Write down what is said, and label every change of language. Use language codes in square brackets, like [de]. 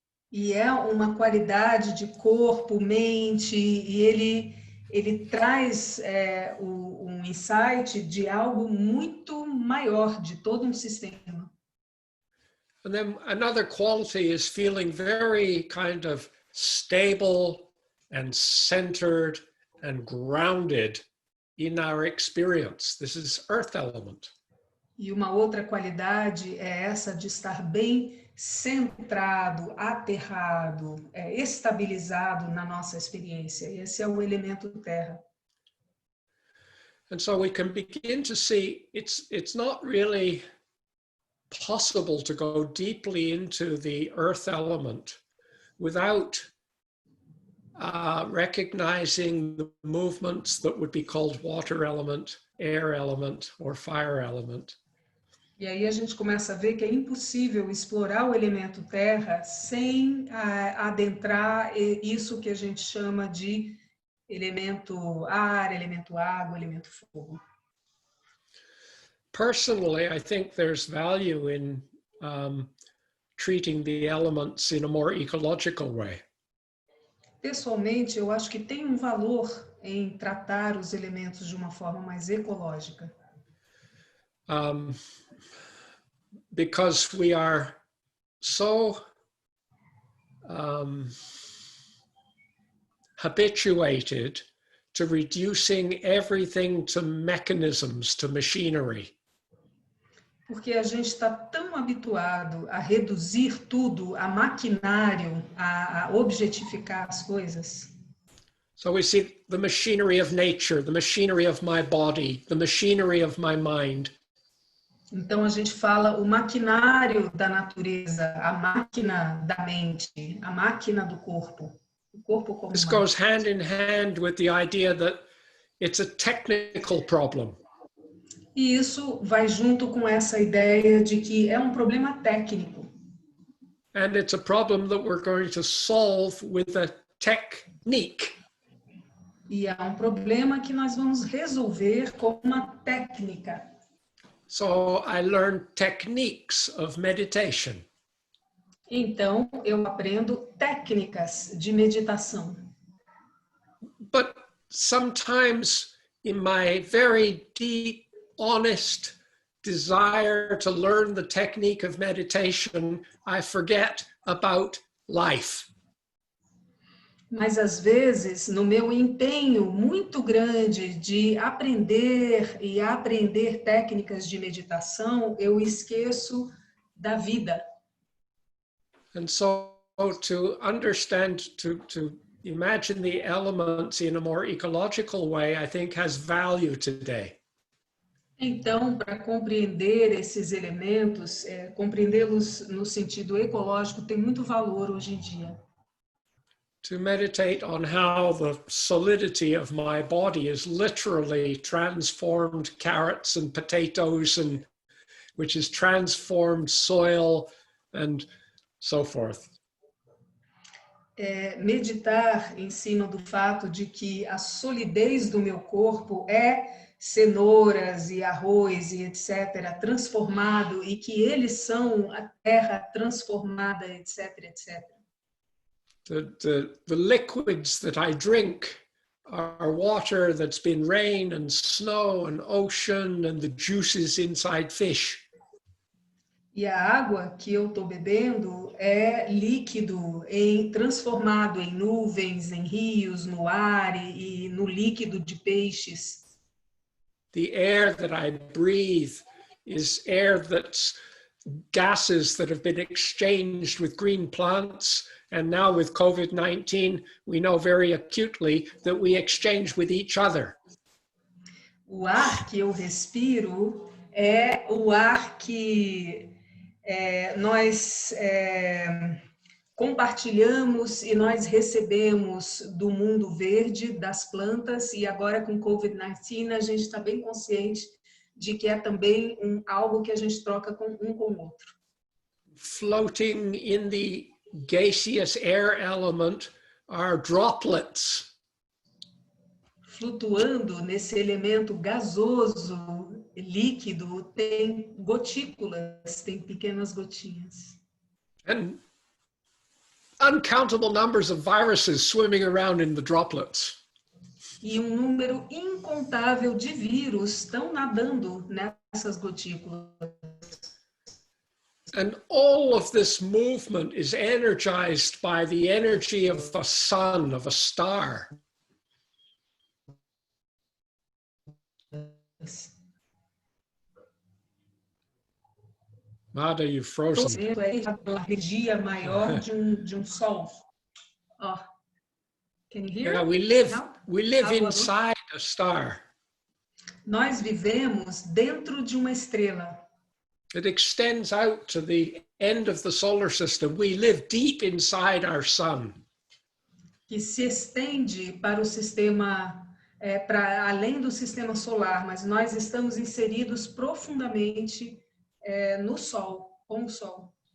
[pt] E é uma qualidade de corpo, mente, e ele traz um insight de algo muito maior, de todo um sistema. [en] And then another quality is feeling very kind of stable and centered and grounded in our experience. This is earth element. [pt] E uma outra qualidade é essa de estar bem centrado, aterrado, estabilizado na nossa experiência. Esse é o elemento terra. [en] And so we can begin to see it's not really possible to go deeply into the earth element without recognizing the movements that would be called water element, air element, or fire element. [pt] E aí a gente começa a ver que é impossível explorar o elemento terra sem adentrar isso que a gente chama de elemento ar, elemento água, elemento fogo. [en] personally, I think there's value in treating the elements in a more ecological way. [pt] Pessoalmente, eu acho que tem um valor em tratar os elementos de uma forma mais ecológica. [en] Because we are so habituated to reducing everything to mechanisms, to machinery. [pt] Porque a gente está tão habituado a reduzir tudo a maquinário, a objetificar as coisas. [en] So we see the machinery of nature, the machinery of my body, the machinery of my mind. [pt] Então a gente fala o maquinário da natureza, a máquina da mente, a máquina do corpo, o corpo como [en] This [pt] máquina. [en] goes hand in hand with the idea that it's a technical problem. [pt] E isso vai junto com essa ideia de que é um problema técnico. [en] And it's a problem that we're going to solve with a technique. [pt] E é um problema que nós vamos resolver com uma técnica. [en] So I learned techniques of meditation. [pt] Então, eu aprendo técnicas de meditação. [en] But sometimes in my very deep, honest desire to learn the technique of meditation, I forget about life. [pt] Mas, às vezes, no meu empenho muito grande de aprender e aprender técnicas de meditação, eu esqueço da vida. [en] And so to understand, to imagine the elements in a more ecological way, I think has value today. [pt] Então, para compreender esses elementos, compreendê-los no sentido ecológico tem muito valor hoje em dia. [en] To meditate on how the solidity of my body is literally transformed carrots and potatoes, and which is transformed soil and so forth. [pt] Meditar em cima do fato de que a solidez do meu corpo é cenouras e arroz e etc., transformado, e que eles são a terra transformada, etc., etc. [en] The liquids that I drink are water that's been rain and snow and ocean and the juices inside fish. [pt] E a água que eu estou bebendo é líquido transformado em nuvens, em rios, no ar e no líquido de peixes. [en] The air that I breathe is air that's gases that have been exchanged with green plants. And now with COVID-19, we know very acutely that we exchange with each other. [pt] O ar que eu respiro é o ar que nós compartilhamos e nós recebemos do mundo verde, das plantas, e agora com COVID-19 a gente está bem consciente de que é também algo que a gente troca um com o outro. [en] Floating in the gaseous air element are droplets. [pt] Flutuando nesse elemento gasoso, líquido, tem gotículas, tem pequenas gotinhas. [en] And uncountable numbers of viruses swimming around in the droplets. [pt] E um número incontável de vírus estão nadando nessas gotículas. [en] And all of this movement is energized by the energy of the sun, of a star. Mada, you've frozen. [pt] É a energia maior de sol. Oh. [en] Can you hear? Yeah, we live inside a star. [pt] Nós vivemos dentro de uma estrela. [en] It extends out to the end of the solar system. We live deep inside our sun. [pt] Que se estende para o sistema, para além do sistema solar, mas nós estamos inseridos profundamente no Sol, com o Sol.